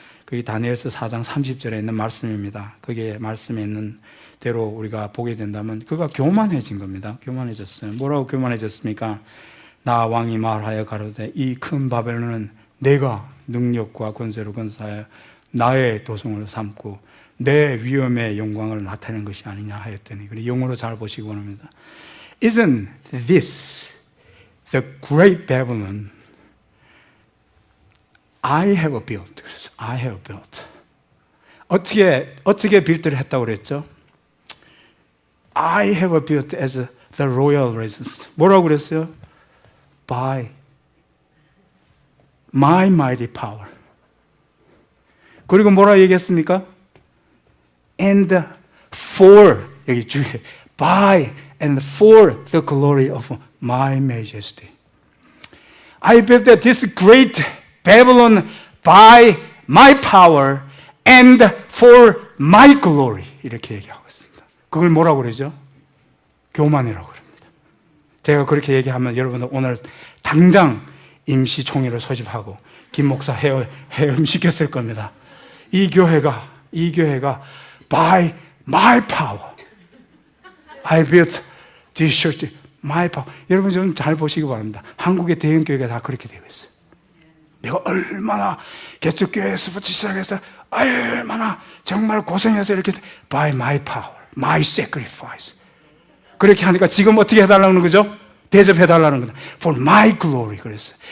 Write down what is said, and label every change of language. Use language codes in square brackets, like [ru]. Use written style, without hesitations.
[ko] 그게 다니엘서 4장 30절에 있는 말씀입니다. 그게 말씀에 있는 대로 우리가 보게 된다면 그가 교만해진 겁니다. 교만해졌어요. 뭐라고 교만해졌습니까? 나 왕이 말하여 가로되 이 큰 바벨론은 내가 능력과 권세로 건사하여 나의 도성으로 삼고 내 위엄의 영광을 나타내는 것이 아니냐 하였더니, 그리고 영어로 잘 보시기 원합니다. [en] Isn't this the great Babylon I have built? [ko] 그래서 [en] I have built. [ko] 어떻게 빌드를 했다고 그랬죠? [en] I have built as the royal residence. [ko] 뭐라고 그랬어요? [en] By my mighty power. [ko] 그리고 뭐라고 얘기했습니까? [en] And for, [ko] 여기 주에 [en] by and for the glory of my majesty. I built this great Babylon by my power and for my glory. [ko] 이렇게 얘기하고 있습니다. 그걸 뭐라고 그러죠? 교만이라고 그럽니다. 제가 그렇게 얘기하면 여러분들 오늘 당장 임시총회를 소집하고 김 목사 해임시켰을 겁니다. 이 교회가 [en] by my power I built this church my power. [ko] 여러분 좀 잘 보시기 바랍니다. 한국의 대형 교회가 다 그렇게 되고 있어요. 내가 얼마나 개척교회에서부터 시작해서 얼마나 정말 고생해서 이렇게 [en] by my power, my sacrifice. [ko] 그렇게 하니까 지금 어떻게 해달라는 거죠? 대접해달라는 거다. [en] For my glory. [ko] 그랬어요.